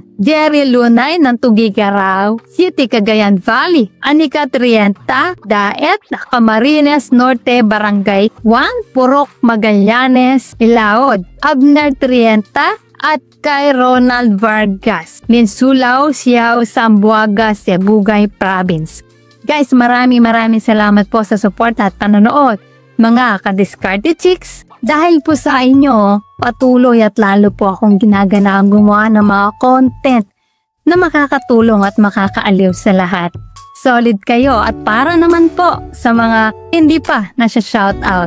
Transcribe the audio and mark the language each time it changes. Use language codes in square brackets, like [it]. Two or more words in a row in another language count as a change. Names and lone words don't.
[tl] Jerry Lunay ng Tugigaraw City, Cagayan Valley. Anika Trienta Daet, Camarines Norte, Barangay 1, Purok, Magallanes, Ilaod. Abner Trienta at kay Ronald Vargas, Linsulao, Siao, Zamboanga, Sibugay Province. Guys, maraming salamat po sa support at panonood, mga kadiskarte chicks. Dahil po sa inyo, patuloy at lalo po akong ginaganaang gumawa ng mga content na makakatulong at makakaaliw sa lahat. Solid kayo at para naman po sa mga hindi pa na-shoutout.